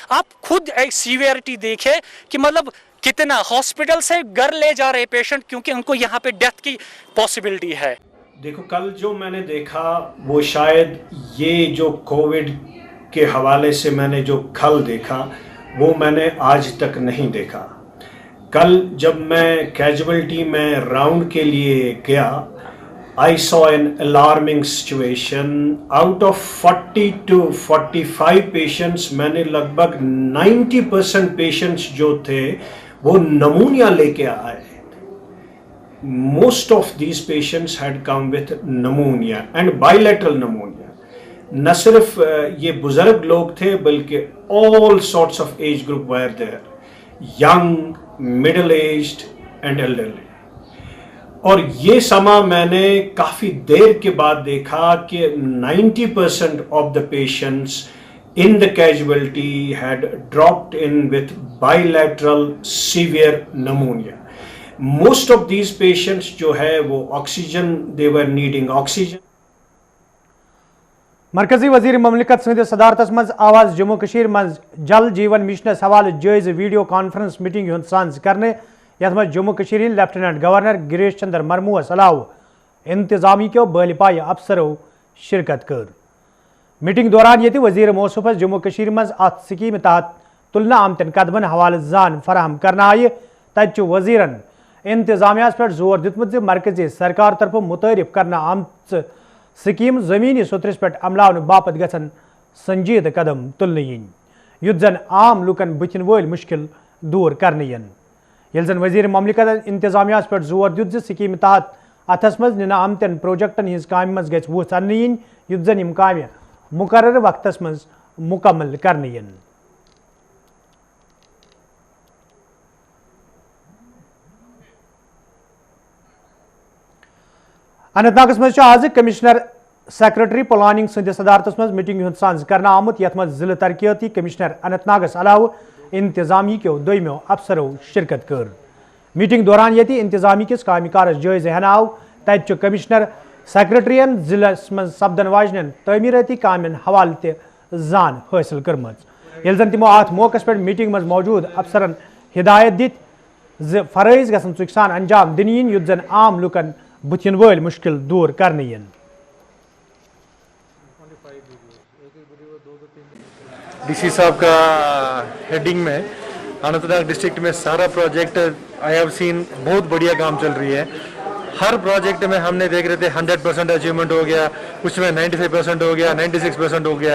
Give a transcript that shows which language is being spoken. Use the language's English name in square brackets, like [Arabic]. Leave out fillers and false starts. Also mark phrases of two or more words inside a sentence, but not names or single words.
[Urdu] آپ خود ایک سیویئرٹی دیکھیں کہ مطلب کتنا ہاسپٹل سے گھر لے جا رہے پیشنٹ کیونکہ ان کو یہاں پہ ڈیتھ کی پاسبلٹی ہے. دیکھو کل جو میں نے دیکھا وہ شاید یہ جو کووڈ کے حوالے سے میں نے جو کل دیکھا وہ میں نے آج تک نہیں دیکھا. کل جب میں کیجویلٹی میں راؤنڈ کے لیے گیا [English] I saw an alarming situation. Out of 40 to 45 patients [Urdu] میں نے لگ بھگ 90% پیشنٹس جو تھے وہ نمونیا لے کے آئے. [English] Most of these patients had come with pneumonia and bilateral pneumonia. [Urdu] نہ صرف یہ بزرگ لوگ تھے [English] بلکہ all sorts of age group were there. Young, middle aged and elderly. [Urdu] اور یہ سما میں نے کافی دیر کے بعد دیکھا کہ [English] 90% of the patients in the casualty had dropped in with bilateral severe pneumonia. Most of these patients [Urdu] جو ہے وہ [English] oxygen, they were needing oxygen. [Kashmiri] مرکزی وزیر مملکت سندس صدارتس مز آواز جموں کشیر مز جل جیون مشنس حوالہ جائز [English] video conference meeting [Kashmiri] ہند سانز کرنے، یتھ مز جموں کشیر ہند لیفٹیننٹ گورنر گریش چندر مرموس علاوہ انتظامی کے بال پایہ افسروں شرکت کر. میٹنگ دوران یہ وزیر موصوفس جموں کشیر مز ات سکیم تحت تلنہ آمتن قدمن حوالہ زان فراہم کرنا آئہ. تت وزیرن انتظامیہ پہ زور دتمت مرکزی سرکار طرف متعارف کرنا آمت سکیم زمینی سترس پہ عملاؤن باپت گھن سنجید قدم تلن ین یت زن عام لکن بتن ول مشکل دور کرنے ین. یل زن وزیر مملکت انتظامیہ پہ زور دیت سکیم تحت اتھس مز ننہ آمتن پروجیکٹن ہز کامہ مز گژھِ وُژھ اننہٕ یِنۍ یُتھ زن یم کامہ مقرر وقتس مز مکمل کرنے ین. اننت ناگس مز آز [English] Commissioner Secretary Planning [Kashmiri] سندس صدارتس مز میٹنگ ہند سانز کرنا آمت، یتھ مز ضلع ترقیاتی کمشنر اننت ناگس علاوہ انتظامی کے دویمو افسروں شرکت کر. میٹنگ دوران یتی انتظامی کس کامہ کارس جائزہ ہن آو. تت کمشنر سیکرٹرین ضلع مز سپدن واجن تعمیراتی کامین حوالہ تہ زان حاصل کرمز. یل زن تمو ات موقع پہ میٹنگ مز موجود افسرن ہدایت دت فرائض گھن ژکھ سان انجام دن ین یُتھ زن عام لکن بتن ول مشکل دور کرنے ین. [Urdu] ڈی سی صاحب کا ہیڈنگ میں اننت ناگ ڈسٹرکٹ میں سارا پروجیکٹ [English] I have seen [Urdu] بہت بڑھیا کام چل رہی ہے. ہر پروجیکٹ میں ہم نے دیکھ رہے تھے 100% اچیومنٹ ہو گیا، کچھ میں 95% ہو گیا، 96% ہو گیا.